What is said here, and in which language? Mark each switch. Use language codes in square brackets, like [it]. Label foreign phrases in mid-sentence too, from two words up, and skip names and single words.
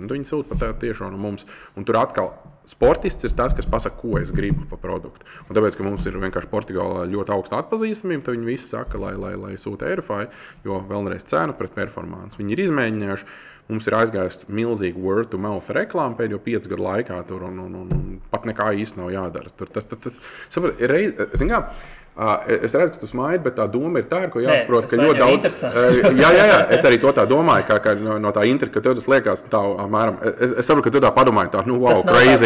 [lv] Un viņi sūt patiešo no mums. Un tur atkal sportists ir tas, kas pasaka, ko es gribu par produktu. Un tāpēc, ka mums ir vienkārši Portugālā ļoti augsta atpazīstamība, tad viņi visi saka, lai sūta Airify, jo vēlreiz cena pret performance. Viņi ir izmēģinājuši, mums ir aizgājusi milzīga [en] word to mouth [lv] reklāma pēdējo 5 gadu laikā tur, un pat nekā īsti nav jādara. Es redzu, ka tu smaidi, bet tā doma ir tā, ko jāsaprot, ka ļoti daudz... Jā, es arī to tā domāju, ka no tā ka tev tas liekas tā, apmēram, es saprotu, ka tu tā padomāji, tā, [en] wow, crazy.